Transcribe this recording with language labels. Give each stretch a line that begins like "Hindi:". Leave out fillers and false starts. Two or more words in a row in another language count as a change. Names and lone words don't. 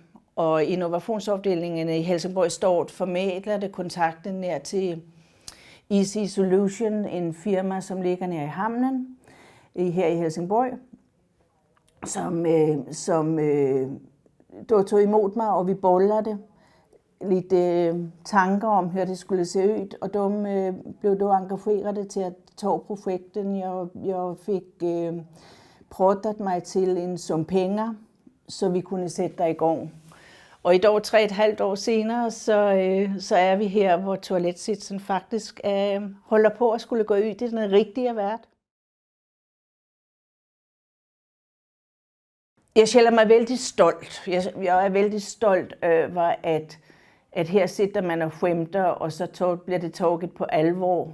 Swedish: Och innovationsavdelningen i Helsingborg Stort förmedlade kontakten ner till Easy Solution, en firma som ligger nere i hamnen här i Helsingborg, som då tog emot mig, och vi bollade lite tankar om hur det skulle se ut. Och de blev då engagerade till att ta projekten. Jag fick pratat mig till en sum pengar, så vi kunde sätta igång. Och idag, 3,5 år senare, så är vi här, hvor toalettsitsen faktisk håller på att skulle gå ut i den riktiga värld. Jag känner mig väldigt stolt. Jag är väldigt stolt över att här sitter man och skämtar, och så blir det taget på allvar.